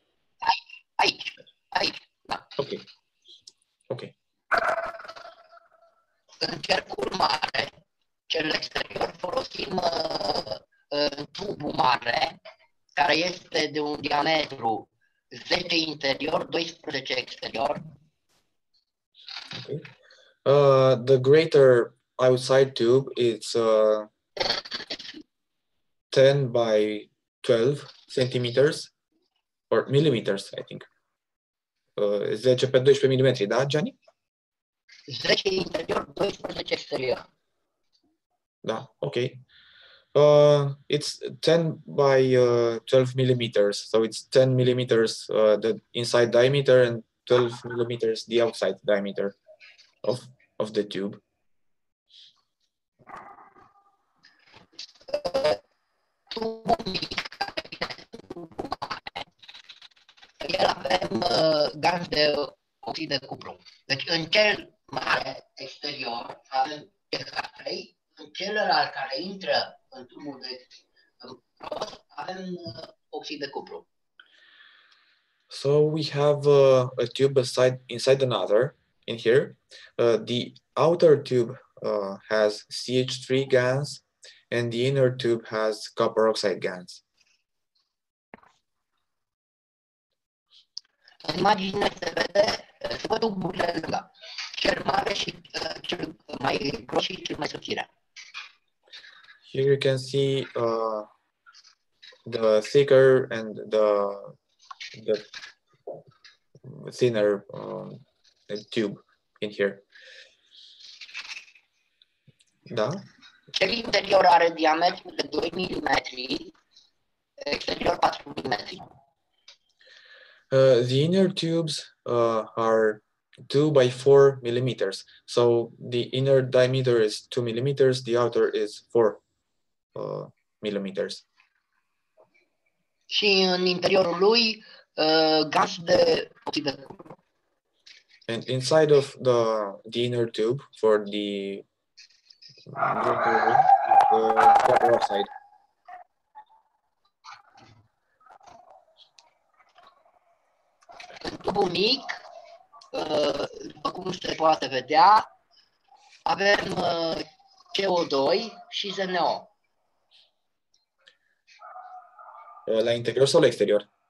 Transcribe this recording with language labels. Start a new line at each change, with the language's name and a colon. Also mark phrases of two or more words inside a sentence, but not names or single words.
Romanian: Aici, da. Ok. În cercul mare exterior, folosim tubul mare, care este de un diametru 10 interior, 12 exterior. Okay.
English: The greater outside tube is 10 by 12 centimeters or millimeters, I think.
Romanian: 10 pe 12 mm, da, Gianni? 10 interior, 12 exterior. Da, okay.
English: It's 10 by 12 millimeters, so it's 10 millimeters the inside diameter and 12 millimeters the outside diameter of the tube.
Romanian: El avem ganți de oxid de cupru. Deci în cel mare exterior avem CH3, în celălalt care intră în tubul de rost avem oxid de cupru.
English: So we have a tube inside another in here. The outer tube has CH3 gas and the inner tube has copper oxide gas.
Romanian: În imagine se văd tuburile lângă, cel mare și cel mai gros și cel mai subțire.
English: Here you can see the thicker and the thinner tube in here.
Romanian: Da? Cel interior are diametru de 2 mm, exterior 4 mm.
English: The inner tubes are 2 by 4 millimeters. So the inner diameter is 2 millimeters, the outer is 4 millimeters.
Romanian: Și în interiorul lui gas de oxid de cupru.
English: And inside of the inner tube for the copper oxide.
Romanian: În tubul mic, după cum se poate vedea, avem CO2 și ZNO. La interior sau la exterior?